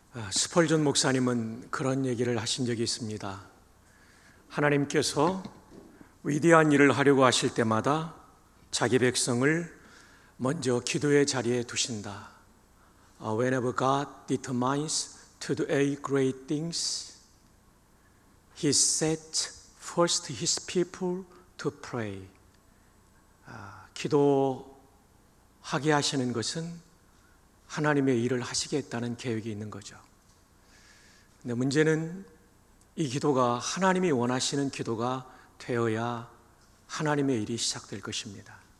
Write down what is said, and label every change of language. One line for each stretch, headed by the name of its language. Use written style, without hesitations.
Korean: 스펄전 목사님은 그런 얘기를 하신 적이 있습니다. 하나님께서 위대한 일을 하려고 하실 때마다 자기 백성을 먼저 기도의 자리에 두신다.
English: Whenever God determines to do great things, He sets first His people to pray.
Korean: 기도하게 하시는 것은 하나님의 일을 하시겠다는 계획이 있는 거죠. 근데 문제는 이 기도가 하나님이 원하시는 기도가 되어야 하나님의 일이 시작될 것입니다.